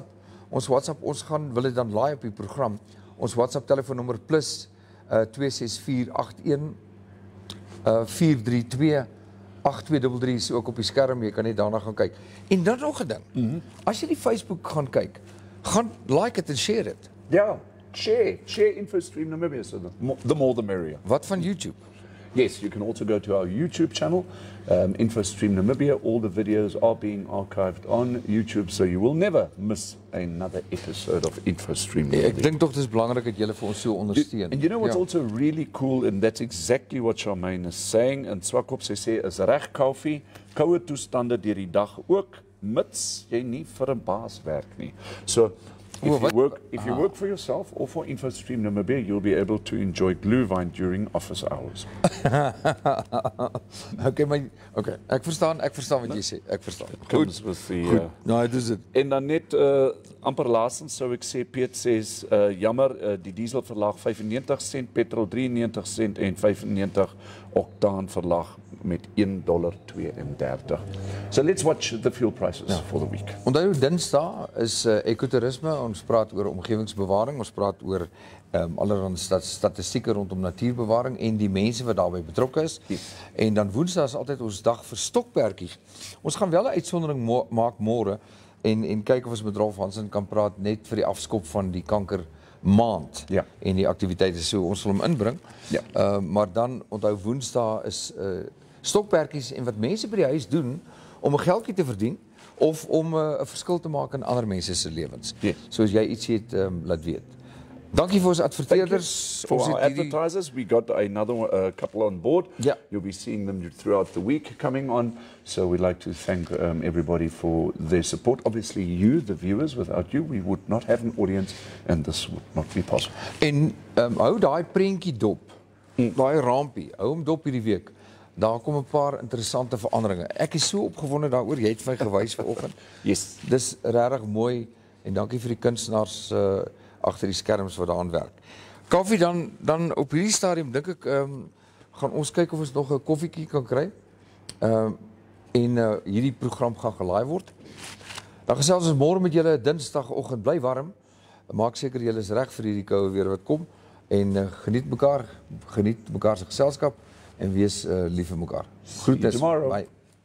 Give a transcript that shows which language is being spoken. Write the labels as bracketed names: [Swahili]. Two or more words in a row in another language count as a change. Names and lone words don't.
[Afrikaans] Ons wil dit dan laai op die program. Ons WhatsApp telefoonnommer plus 26481 432 8233 is ook op die skerm, jy kan net daarna gaan kyk. En dan nog 'n ding. As jy die Facebook gaan kyk, gaan like dit en share dit. Ja, share InfoStream Namibia, [English] so the more the merrier. [Afrikaans] Wat van YouTube? [English] Yes, you can also go to our YouTube channel, InfoStream Namibia. All the videos are being archived on YouTube, so you will never miss another episode of InfoStream Namibia. [Afrikaans] Ek dink tog dis belangrik dat julle vir ons so ondersteun. [English] And you know what's also really cool, and that's exactly what Charmaine is saying, and [Afrikaans] Swakop sê is reg Kaufeee, koue toestande deur die dag ook, mits jy nie vir 'n baas werk nie. [English] So if you work for yourself or for InfoStream Namibia, you'll be able to enjoy glühwein during office hours. [Afrikaans] Okay, ek verstaan wat jy sê. Ek verstaan. Goed. Goed. Nou, dit is dit. En dan net amper laastens sou ek sê Piet sê jammer, die diesel verlaag 95 sent, petrol 93 sent en 95 oktaan verlaag met $1.32. [English] So let's watch the fuel prices for the week. [Afrikaans] Onthou Dinsdae is ekotourisme, ons praat oor omgewingsbewaring, ons praat oor allerlei statistieke rondom natuurbewaring en die mense wat daarbey betrokke is. En dan Woensdae is altyd ons dag vir stokperdjies. Ons gaan wel 'n uitsondering maak môre en kyk of ons met Rolf Hansen kan praat net vir die afskop van die kanker maand en die aktiwiteite, so ons sal hom inbring. Maar dan onthou Woensdae is stokperdjies en wat mense by die huis doen om 'n geldjie te verdien of om 'n verskil te maak in ander mense se lewens. So as jy iets het, laat weet. Dankie vir ons adverteerders. [English] For our advertisers, we got another couple on board. You'll be seeing them throughout the week coming on. So we'd like to thank everybody for their support. Obviously you, the viewers, without you, we would not have an audience and this would not be possible. [Afrikaans] En hou daai prentjie dop, daai rampie, hou hom dop hierdie week. Daar kom 'n paar interessante veranderinge. Ek is so opgewonde daaroor, jy het my gewys vanoggend. [English] Yes. [Afrikaans] Dis regtig mooi en dankie vir die kunstenaars agter die skerms wat daaraan werk. Kaufeee, dan op hierdie stadium dink ek gaan ons kyk of ons nog 'n koffietjie kan kry. En hierdie program gaan gelaai word. Dan gesels ons môre met julle Dinsdagoggend, bly warm. Maak seker julle is reg vir hierdie koue weer wat kom en geniet mekaar se geselskap en wees lief vir mekaar. Groetnis. [English] See you tomorrow. Bye.